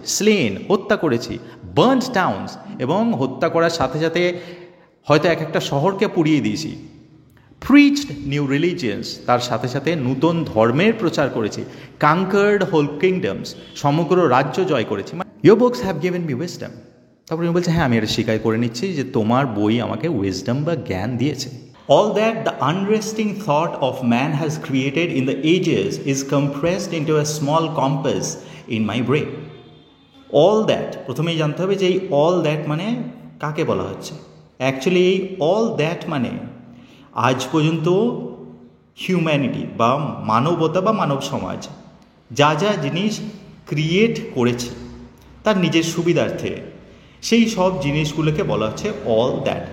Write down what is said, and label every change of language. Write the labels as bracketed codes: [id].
[bn] স্লেন, হত্যা করেছি। [en] burned towns, [bn] এবং হত্যা করার সাথে সাথে হয়তো এক একটা শহরকে পুড়িয়ে দিয়েছি। [en] preached new religions, [bn] তার সাথে সাথে নূতন ধর্মের প্রচার করেছি। [en] conquered whole kingdoms, [bn] সমগ্র রাজ্য জয় করেছি। [en] Your books have given me wisdom. [bn] তারপরে আমি বলছি হ্যাঁ, আমি এটা স্বীকার করে নিচ্ছি যে তোমার বই আমাকে উইজডম বা জ্ঞান দিয়েছে। [en] All that the unresting thought of man has created in the ages is compressed into a small compass in my brain. [bn] All that, প্রথমেই জানতে হবে যে এই অল দ্যাট মানে কাকে বলা হচ্ছে। অ্যাকচুয়ালি এই অল দ্যাট মানে আজ পর্যন্ত হিউম্যানিটি বা মানবতা বা মানব সমাজ যা যা জিনিস ক্রিয়েট করেছে তার নিজের সুবিধার্থে, সেই সব জিনিসগুলোকে বলা হচ্ছে অল দ্যাট।